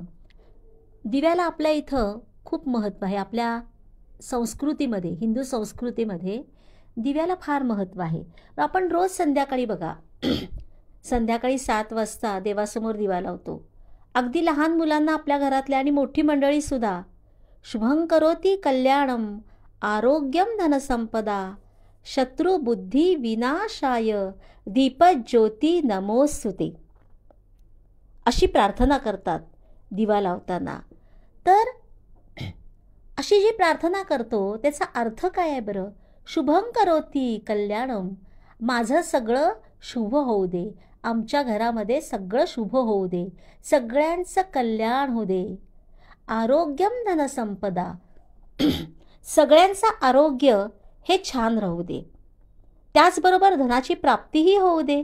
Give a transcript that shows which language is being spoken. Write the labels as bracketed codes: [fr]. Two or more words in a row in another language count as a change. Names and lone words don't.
[mr] दिव्याला आपल्या इथं खूप महत्त्व आहे. आपल्या संस्कृतीमध्ये, हिंदू संस्कृतीमध्ये दिव्याला फार महत्त्व आहे. आपण रोज संध्याकाळी बघा संध्याकाळी 7 वाजता देवासमोर दिवा लावतो. अगदी लहान मुलांना आपल्या घरातल्या आणि मोठी मंडळीसुद्धा [sa] शुभं करोती कल्याणम आरोग्यम धनसंपदा शत्रुबुद्धी विनाशाय दीपज्योती नमोस्तुते [mr] अशी प्रार्थना करतात दिवा लावताना. तर अशी जी प्रार्थना करतो त्याचा अर्थ काय आहे बरं? [sa] शुभं करोती कल्याणम, [mr] माझं सगळं शुभ होऊ दे, आमच्या घरामध्ये सगळं शुभ होऊ दे, सगळ्यांचं कल्याण होऊ दे. [sa] आरोग्यम धनसंपदा, [mr] सगळ्यांचं आरोग्य हे छान राहू दे, त्याचबरोबर धनाची प्राप्तीही होऊ दे.